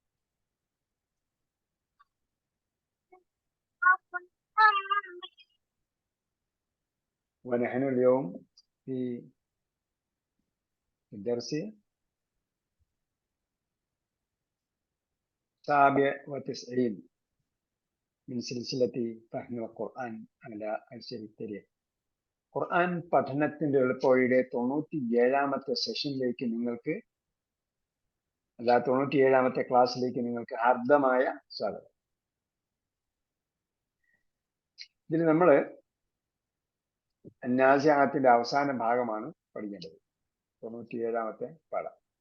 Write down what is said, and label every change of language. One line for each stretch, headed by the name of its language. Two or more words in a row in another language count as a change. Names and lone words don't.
Arabic: ونحن اليوم في الدرس 97 من سلسلة فهم القرآن على أيسر الطريق.
Malayalam: ഖുർആൻ പഠനത്തിന്റെ എളുപ്പവഴിയുടെ 97ാമത്തെ സെഷനിലേക്ക് നിങ്ങൾക്ക് 97ാമത്തെ ക്ലാസ്സിലേക്ക് നിങ്ങൾക്ക് ഹാർദമായ സ്വാഗതം. ഇതിൽ നമ്മൾ നാസിഅത്തിന്റെ അവസാന ഭാഗമാണ് പഠിക്കേണ്ടത്, 97ാമത്തെ പാഠം.